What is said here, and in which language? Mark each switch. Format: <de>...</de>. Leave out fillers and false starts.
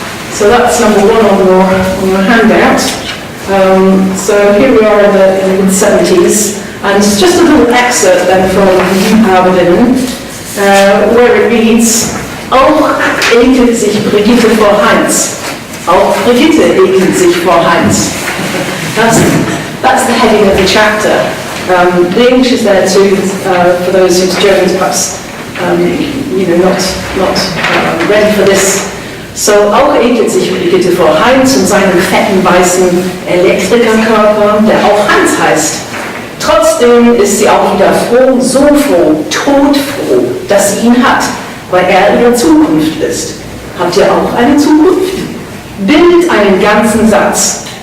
<en>So that's number 1 on your handout. So here we are in the mid-70s, and it's just a little excerpt then from Liebhaberinnen, where it reads,</en> <de>Auch ekelt sich Brigitte vor Heinz. Auch Brigitte ekelt sich vor Heinz.</de> <en>That's the heading of the chapter. The English is there too, for those whose German's perhaps not ready for this.</en> <de>So, auch ekelt sich Brigitte vor Heinz und seinem fetten weißen Elektrikerkörper, der auch Heinz heißt. Trotzdem ist sie auch wieder froh, so froh, todfroh, dass sie ihn hat, weil er ihre Zukunft ist. Habt ihr auch eine Zukunft? Bildet einen ganzen Satz.</de>